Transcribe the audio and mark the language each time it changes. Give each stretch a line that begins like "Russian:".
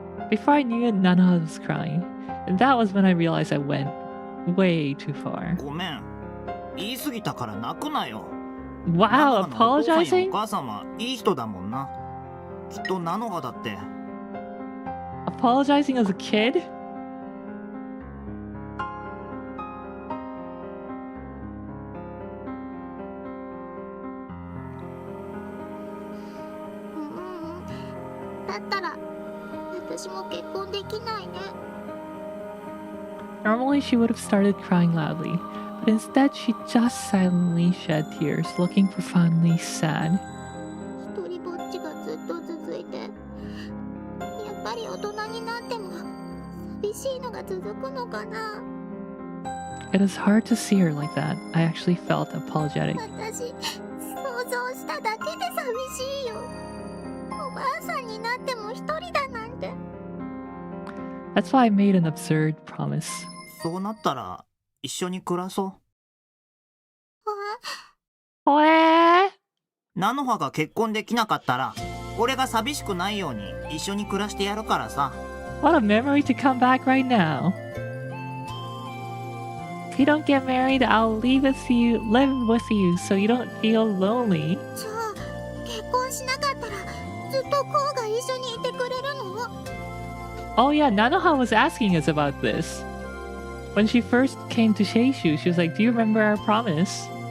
English: Before I knew it, Nanoha was crying. And that was when I realized I went way too far.
Japanese: ごめん。言い過ぎたから泣くなよ。
English: Wow,
Japanese: ナノハのお父さんやお母さんはいい人だもんな。きっとナノハだって。
English: Apologizing as a kid?
Japanese: だったら私も結婚できないね。
English: Normally she would have started crying loudly, but instead she just silently shed tears, looking profoundly sad.
Japanese: 一人ぼっちがずっと続いて、やっぱり大人になっても寂しいのが続くのかな。
English: It is hard to see her like that. I actually felt apologetic.
Japanese: 私、想像しただけで寂しいよ。おばあさんになっても一人だなんて。
English: That's why I made an absurd promise.
Japanese: そうなったら一緒に暮らそう。おえーナノハが結婚できなかったら俺が寂しくないように一緒に暮らしてやるからさ。
English: What a memory to come back right now. If you don't get married, I'll live with you so you don't feel lonely.
Japanese: じゃあ、結婚しなかったらずっとこうが一緒にいてくれるの？
English: Oh yeah, Nanoha was asking us about this. When she first came to Sheishu, she was like, do you remember our promise?